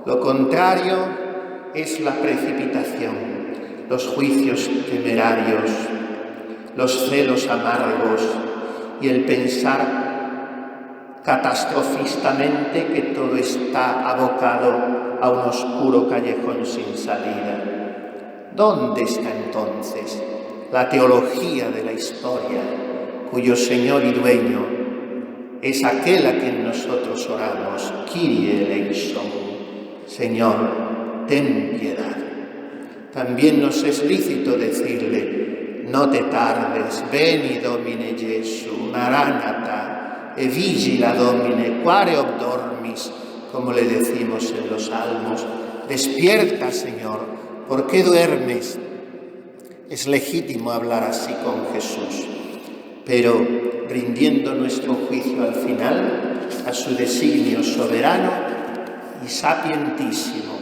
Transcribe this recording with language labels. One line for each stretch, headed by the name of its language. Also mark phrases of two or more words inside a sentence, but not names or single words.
Spanish: Lo contrario es la precipitación, los juicios temerarios, los celos amargos y el pensar catastrofistamente que todo está abocado a un oscuro callejón sin salida. ¿Dónde está entonces la teología de la historia, cuyo Señor y Dueño es aquel a quien nosotros oramos?
Greek: Kyrie eleison,
Spanish: Señor, ten piedad. También nos es lícito decirle, no te tardes,
Latin: veni Domine Jesu, Maranatha, e vigila Domine, quare obdormis,
Spanish: como le decimos en los salmos. Despierta, Señor, ¿por qué duermes? Es legítimo hablar así con Jesús, pero rindiendo nuestro juicio al final a su designio soberano y sapientísimo.